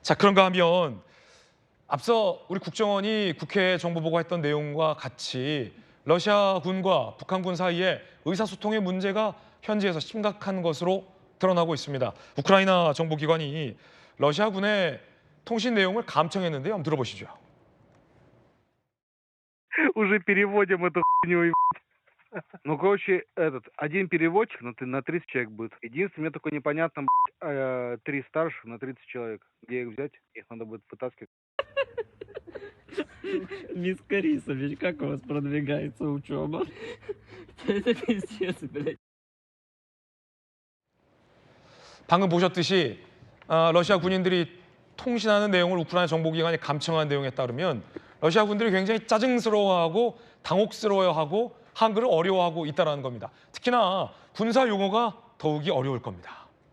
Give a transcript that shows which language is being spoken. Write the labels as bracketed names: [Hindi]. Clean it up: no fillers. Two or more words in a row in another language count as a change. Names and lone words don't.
[Korean] 자, 그런가 하면 앞서 우리 국정원이 국회에 정보 보고했던 내용과 같이 러시아군과 북한군 사이에 의사소통의 문제가 현지에서 심각한 것으로 드러나고 있습니다. 우크라이나 정보기관이 러시아군의 통신 내용을 감청했는데요. 한번 들어보시죠. [Russian] Уже переводим эту хуйню. Ну, короче, один переводчик на 30 человек будет. Единственное, мне только непонятно, 3 старших на 30 человек. Где их взять? Их надо будет вытаскивать. Мисс Карисович, как у вас продвигается учеба? Это пиздец, блядь. [Korean] 방금 보셨듯이 러시아 군인들이 통신하는 내용을 우크라이나 정보기관이 감청한 내용에 따르면 러시아 군들이 굉장히 짜증스러워하고 당혹스러워하고 한글을 어려워하고 있다는 겁니다. 특히나 군사 용어가 더욱이 어려울 겁니다.